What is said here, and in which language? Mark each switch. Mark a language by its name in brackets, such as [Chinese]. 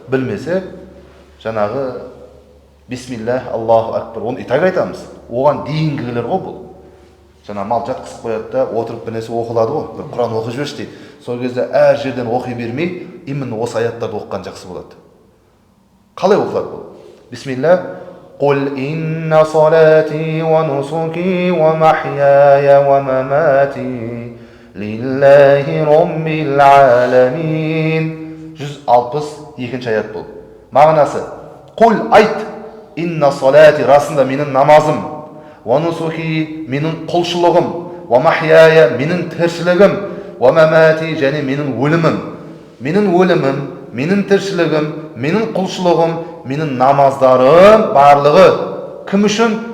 [Kazakh] Білмесе, жаңағы бисмиллах, Аллаху акбар, оны итак айтамыз. Оған дейінгілер ғой бұл. Мал жатқызып қояды да, отырып бір нәрсе оқылады ғой, бір Құран оқып жіберші дейді. Сол кезде әр жерден оқи бермей, именно осы аяттарды оқыған жақсы болады. Қалай оқылады бұл? [Arabic] Бисмиллах, قل إن صلاتي ونسكي ومحياي ومماتي لله رب العالمين. [Kazakh] 162 аят бұл. Мағынасы, قل айт, [Arabic] инна салати, [Kazakh] расында менің намазым, ونسكي менің құлшылығым, ومحياي менің тіршілігім, ومماتي және менің өлімім. Менің өлімім, менің тіршілігім, менің құлшылығым, менің намаздарым барлығы кім үшін?